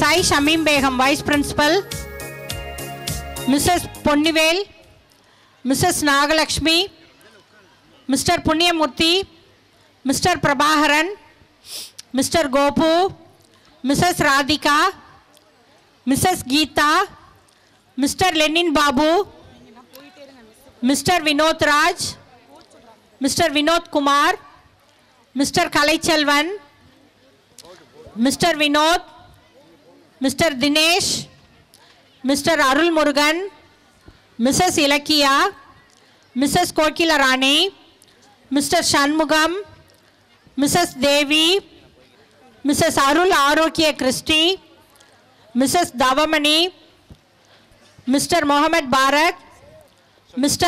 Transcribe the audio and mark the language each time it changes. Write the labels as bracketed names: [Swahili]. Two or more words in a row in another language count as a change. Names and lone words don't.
[English] I. Shamim Begum, Vice Principal, Mrs. Ponnivel, Mrs. Nagalakshmi, Mr. Punyamurthy, Mr. Prabhaharan, Mr. Gopu, Mrs. Radhika, Mrs. Geeta, Mr. Lenin Babu, Mr. Vinod Raj, Mr. Vinod Kumar, Mr. Kalaiselvan, Mr. Vinod, Mr. Dinesh, Mr. Arul Murugan, Mrs. Ilakiya, Mrs. Kokila Rani, Mr. Shanmugam, Mrs. Devi, Mrs. Arul Arokya Christy, Mrs. Davamani, Mr. Mohammed Barak, Mr.